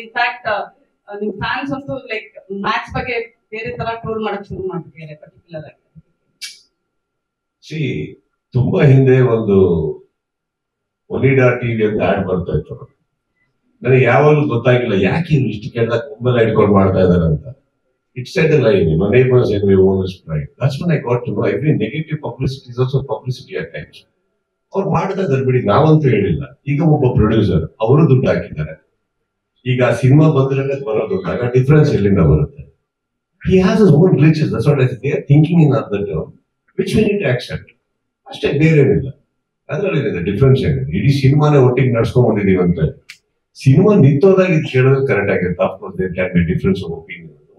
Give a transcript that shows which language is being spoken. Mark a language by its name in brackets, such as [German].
[Kannada] In fact ನಿಮ್ fans ಅಂತೂ like Max ಬಗ್ಗೆ ಬೇರೆ ತರ ಟ್ರೋಲ್ ಮಾಡಕ್ ಶುರು ಮಾಡ್ತಿದ್ದಾರೆ ಪರ್ಟಿಕ್ಯುಲರ್ ಆಗಿ. ತುಂಬಾ ಹಿಂದೆ ಒಂದು ಒನಿಡಾ ಟಿವಿ ಅಂತ ಆಡ್ ಬರ್ತಾ ಇತ್ತು. ನನಗೆ ಯಾವಾಗಲೂ ಗೊತ್ತಾಗಿಲ್ಲ ಯಾಕೆ ಇಷ್ಟು ಕೇಳಿದಾಗ ಮುಂಬೆಲ್ಲ ಇಟ್ಕೊಂಡು ಮಾಡ್ತಾ ಇದಾರೆ ಅಂತ. [English] It said the line, my neighbors and my owners pride. That's when I got to know every negative publicity is also publicity at times. [Kannada] ಅವ್ರು ಮಾಡ್ತಾ ಇದ್ದಾರೆ ಬಿಡಿ, ನಾವಂತೂ ಹೇಳಿಲ್ಲ. ಈಗ ಒಬ್ಬ ಪ್ರೊಡ್ಯೂಸರ್ ಅವರು ದುಡ್ಡು ಹಾಕಿದ್ದಾರೆ. ಈಗ ಸಿನಿಮಾ ಬಂದ್ರೆ ಬರೋದು ಡಿಫರೆನ್ಸ್ ಎಲ್ಲಿಂದ ಬರುತ್ತೆ? [English] He has his own glitches. That's what I say. They are thinking in other term, which we need to accept. [Kannada] ಅಷ್ಟೇ, ಬೇರೆ ಏನಿಲ್ಲ. ಅದ್ರಲ್ಲಿ ಡಿಫ್ರೆನ್ಸ್ ಏನಿದೆ? ಇಡೀ ಸಿನಿಮಾನೇ ಒಟ್ಟಿಗೆ ನಡ್ಸ್ಕೊಂಡ್ ಬಂದಿದೀವಿ ಅಂತ ಸಿನಿಮಾ ನಿಂತೋದಾಗ ಇದು ಕೇಳೋದು ಕರೆಕ್ಟ್ ಆಗಿರುತ್ತೆ. [English] Of course there can be difference of opinion.